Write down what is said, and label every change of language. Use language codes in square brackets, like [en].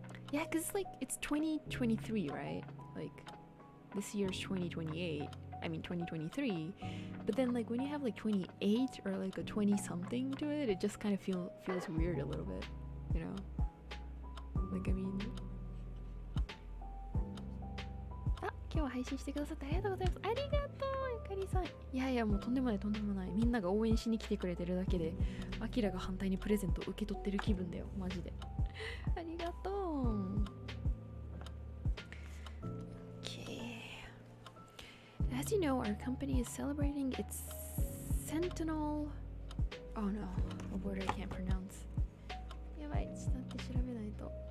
[en] Yeah, because like it's 2023, right? Like this year's 2028. I mean 2023. But then like when you have like 28 or like a 20-something to it, it just kind of feels weird a little bit, you know? Like I mean. [ja] 今日は配信してくださってありがとうございます。ありがとう、ゆかりさん。いやいや、もうとんでもない。みんなが応援しに来てくれてるだけで、アキラが反対にプレゼントを受け取ってる気分だよ、マジで。ありがとう。 [en] Okay. As you know, our company is celebrating its centennial. Oh no, a word I can't pronounce. [ja] やばい、ちょっと待って調べないと。